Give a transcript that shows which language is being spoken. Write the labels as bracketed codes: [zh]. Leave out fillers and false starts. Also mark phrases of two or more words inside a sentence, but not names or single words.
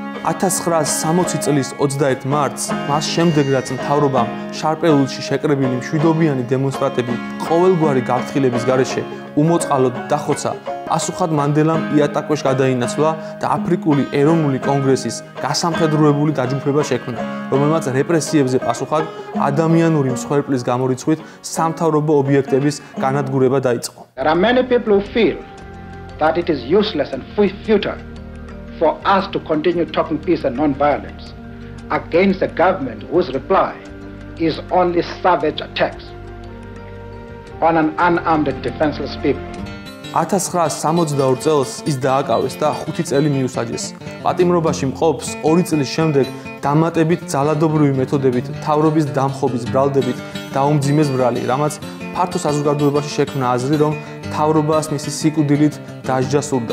[ka] 1960 წლის 21 მარტს, მას შემდეგ რაც მთავრობამ შარპეულში შეკრებილი მშვიდობიანი დემონსტრანტები ყოველგვარი გაფრთხილების გარეშე უმოწყალოდ დახოცა, პასუხად მანდელამ იატაკქვეშ გადაინაცვლა და აფრიკული ეროვნული კონგრესის გასამხედროებული დაჯგუფება შექმნა, რომელმაც რეპრესიებზე პასუხად ადამიანური მსხვერპლის გამორიცხვით სამთავრობო ობიექტების განადგურება დაიწყო. [en] There are many people who feel that it is useless and futile for us to continue talking peace and non-violence against a government whose reply is only savage attacks on an unarmed and defenseless people. [ka] 1962 წელს ის დააკავეს და 5 წელი მიუსაჯეს. პატიმრობაში მყოფს 2 წლის შემდეგ დამატებით ძალადობრივი მეთოდებით მთავრობის დამხობის ბრალდებით დაუმძიმეს ბრალი, რამაც ფართო საზოგადოებაში შექმნა აზრი, რომ მთავრობას მისი სიკვდილით დასჯა სურდა.